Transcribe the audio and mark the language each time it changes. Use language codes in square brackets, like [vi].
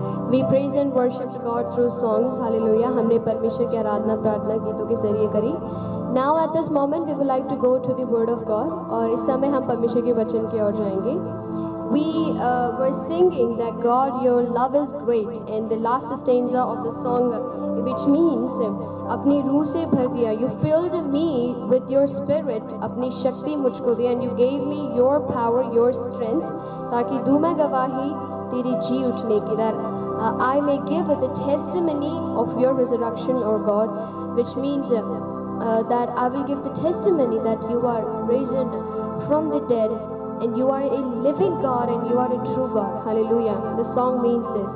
[en] We praise and worship God through songs. Hallelujah. [hi] हमने परमेश्वर की आराधना प्रार्थना गीतों के जरिए करी. [en] Now at this moment we would like to go to the word of God. [hi] और इस समय हम परमेश्वर के वचन की ओर जाएंगे. [en] We were singing that God, your love is great, and the last stanza of the song, which means [hi] अपनी रूह से भर दिया. [en] You filled me with your spirit. [hi] अपनी शक्ति मुझको दी, [en] and you gave me your power, your strength, [hi] ताकि दूं मैं गवाही तेरी जी उठने की. [en] That I may give the testimony of your resurrection, O God, which means that I will give the testimony that you are risen from the dead, and you are a living God, and you are a true God. Hallelujah. The song means this.